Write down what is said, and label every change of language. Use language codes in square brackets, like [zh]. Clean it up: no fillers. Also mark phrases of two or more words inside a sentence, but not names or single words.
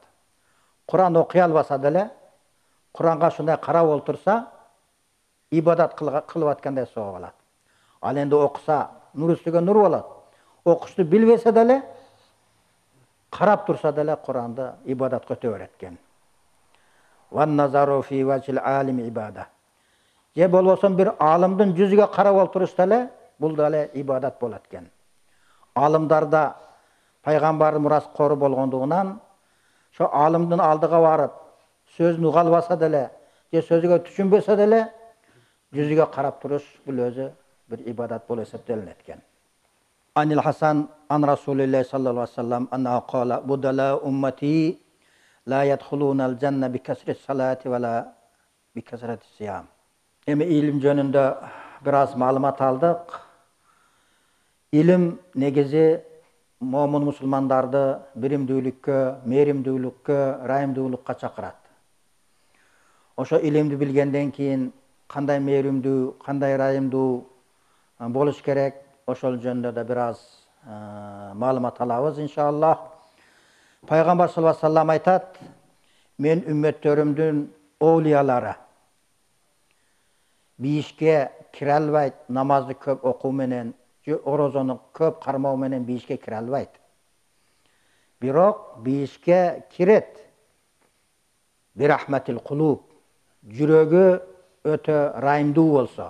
[ky] Куран окуй албаса деле Куранга шундай карап олтурса, ибадат кылып аткандай сооп алат. Ал энди окуса, нур үстүгө нур болот. Окушту билбесе деле, карап турса деле Куранды ибадатка өтө берет экен. [ar] والنظر في وجه العالم عبادة. [ky] Же болбосо бир алымдын жүзүгө карап олтуруш деле бул деле ибадат болот экен. Алымдарда пайгамбардын мураскору болгондугунан, ошо алымдын алдыга барып, сөзүн уга албаса деле, же сөзүгө түшүнбөсө деле, жүзүгө карап туруш бул өзү бир ибадат болуп эсептелинет экен. [ar] عن الحسن عن رسول الله صلى الله عليه وسلم أنه قال بدلاء أمتي لا يدخلون الجنة بكثرة صلاة ولا بكثرة صيام. [ky] Эми илим жөнүндө бир аз маалымат алдык. Илим негизи момун мусулмандарды биримдүүлүккө, мээримдүүлүккө, райымдуулукка чакырат. Ошо илимди билгенден кийин кандай мээримдүү, кандай райымдуу болуш керек, ошол жөнүндө да бир аз маалымат алабыз иншаллах. Пайгамбар [ar] صلى الله عليه وسلم [ky] айтат, мен үммөттөрүмдүн оолиялары бийишке кире албайт, намазды көп окуу менен, орозону көп кармоо менен бийишке кире албайт. Бирок бийишке кирет [ar] برحمة القلوب, [ky] жүрөгү өтө райымдуу болсо.